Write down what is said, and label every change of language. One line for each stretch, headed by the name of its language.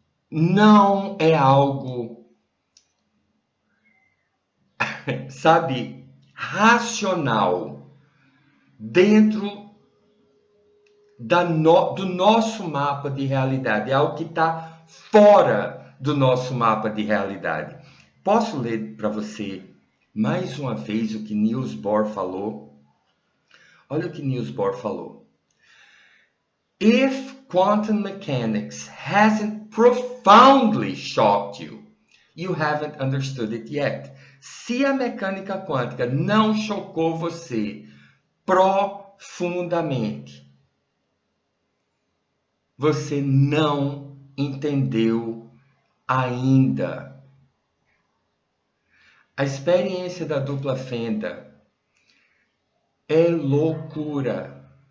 Portuguese: Não é algo, sabe, racional dentro do nosso mapa de realidade. É algo que está fora do nosso mapa de realidade. Posso ler para você mais uma vez o que Niels Bohr falou? Olha o que Niels Bohr falou.
English: If quantum mechanics hasn't profoundly shocked you, you haven't understood it yet.
Portuguese: Se a mecânica quântica não chocou você profundamente, você não entendeu ainda. A experiência da dupla fenda é loucura.